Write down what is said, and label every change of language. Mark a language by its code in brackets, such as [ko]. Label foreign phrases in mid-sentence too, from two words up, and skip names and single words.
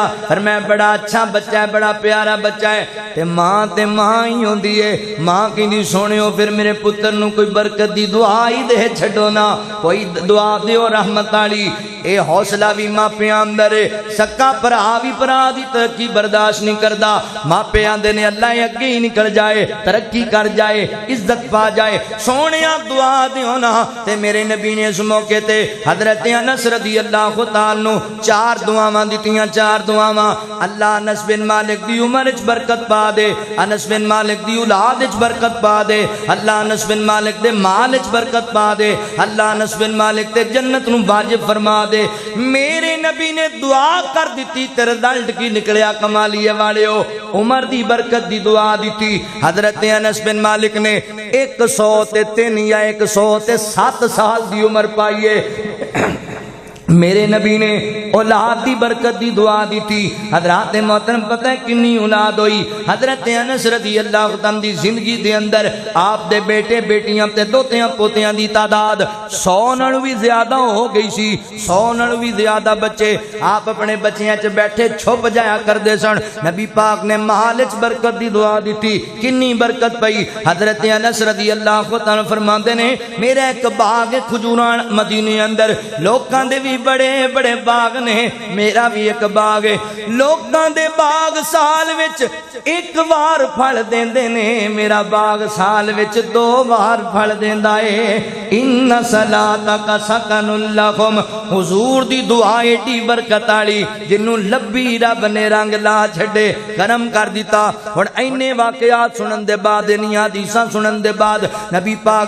[pa] فرمایا بڑا اچھا بچہ ہے، بڑا پیارا بچہ ہے، تے ماں ہی ہوندی ہے، ماں کہندی سونیو پھر میرے پتر نو کوئی برکت دی دعا ہی دے چھڈو نا، کوئی دعا دیو رحمت والی۔ اے حوصلہ بھی ماں پہ اندر ہے، سکا پرا بھی پرا دی ترقی برداشت نہیں کردا، ماں پہ آندے نے اللہ اگے ہی نکل جائے، ترقی کر جائے، عزت پا جائے، سونیا دعا دیو نا۔ تے میرے نبی نے اس موقع تے حضرت انس رضی اللہ تعالی عنہ 4 دعاواں دتیاں، 4 دعاواں، اللہ انس بن مالک دی عمر وچ برکت پا دے، انس بن مالک دی اولاد وچ برکت پا دے، اللہ انس بن مالک دے مال وچ برکت پا دے، اللہ انس بن مالک تے جنت نو واجب فرما دے۔ میرے نبی نے دعا کر دیتی تے رزلٹ کی نکلیا کمالیے والے ہو، عمر دی برکت دی دعا دیتی۔ حضرت انس بن مالک نے 103 یا 107 سال دی عمر پائیے، میرے نبی نے اولاد دی برکت دی دعا دیتی۔ حضرات محترم پتہ ہے کنی اولاد ہوئی؟ حضرت انس رضی اللہ عنہ دی زندگی دے اندر آپ دے بیٹے بیٹیاں تے دوتیاں پوتیاں دی تعداد 100 نالوں بھی زیادہ ہو گئی سی، 100 نالوں بھی زیادہ بچے۔ آپ اپنے بچیاں چ بیٹھے چھپ جایا کردے سن، نبی پاک نے مال وچ برکت دی دعا دیتی، کنی برکت پئی۔ حضرت انس رضی اللہ عنہ فرماندے نے میرا ایک باغ ہے کھجوراں مدینے اندر، لوکاں دے بھی بڑے بڑے باغ نے، میرا بھی ایک باغ ہے، لوکاں دے باغ سال وچ ایک بار پھل دیندے نے، میرا باغ سال وچ 2 بار پھل دیندا ہے۔ [ar] ان صلاتک سکن لہم، [pa] حضور دی دعا ایڈی برکت والی جنوں لبی رب نے رنگ لا چھڈے، کرم کر دیتا۔ ہن اینے واقعات سنن دے بعد، انہاں حدیثاں سنن دے بعد نبی پاک